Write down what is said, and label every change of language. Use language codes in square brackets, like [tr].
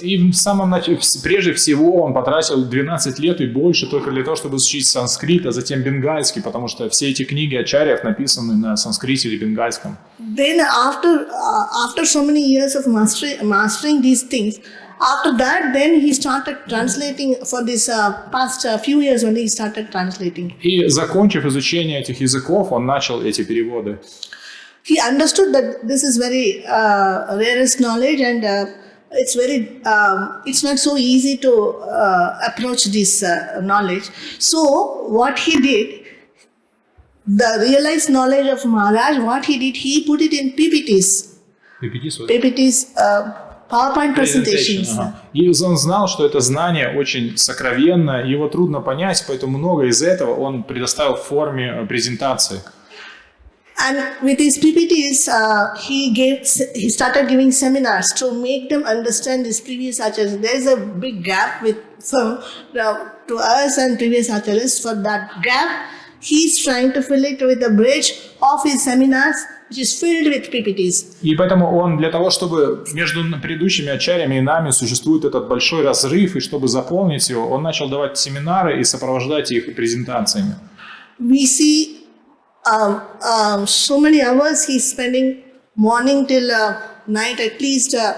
[ru] И в самом начале, прежде всего, он потратил 12 лет и больше только для того, чтобы изучить санскрит, а затем бенгальский, потому что все эти книги ачарьев написаны на санскрите или бенгальском. [en] Then after so many years of mastering these things, after that, then he started translating for this past few years when he started translating. [ru] И закончив изучение этих языков, он начал эти переводы. [en] He understood that this is very rarest knowledge and it's not so easy to approach this knowledge. So what he did, the realized knowledge of Maharaj, what he did, he put it in PPTs. PPTs, PowerPoint presentations. [ru] И он знал, что это знание очень сокровенно, его трудно понять, поэтому много из этого он предоставил в форме презентации. [en] And with his PPTs, he started giving seminars to make them understand his previous acharyas. There is a big gap to us and previous acharyas. For that gap, he's trying to fill it with a bridge of his seminars, which is filled with PPTs. [ru] И поэтому он для того, чтобы между предыдущими ачарьями и нами существует этот большой разрыв, и чтобы заполнить его, он начал давать семинары и сопровождать их презентациями. [en] We see so many hours he's spending morning till night, at least